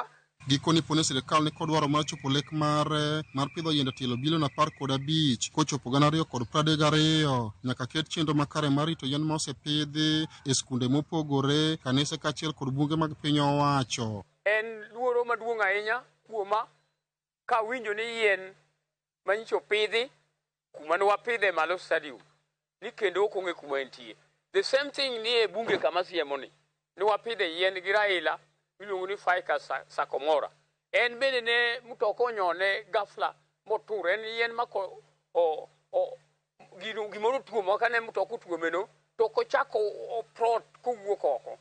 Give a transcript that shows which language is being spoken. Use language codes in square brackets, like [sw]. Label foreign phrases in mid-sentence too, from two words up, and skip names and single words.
[luo] Gikoni pone sirikal ni kodwaro mar chopo lek mar pidho yiende tielo bilion 15 kochopo 2032 nyaka ket chenro makare mar rito yien ma osepidhi e skunde mopogore, kanise kaachiel kod bunge mag piny owacho. En luoro maduong' ahinya kuoma ka winjo ni yien manyicho pidhi kuma ne wapidhe malo stadium ni kendo ok ong'e kuma entie. [en] The same thing [luo] ni e bunge kama siemoni ni wapidhe yien gi Raila miluongo ni Faika Sakomora. En bende ne mutoko onyone ghafla motur. En yien mako gimoro tuomo ka ne mutoko tuomeno to kochako oprot kowuok oko.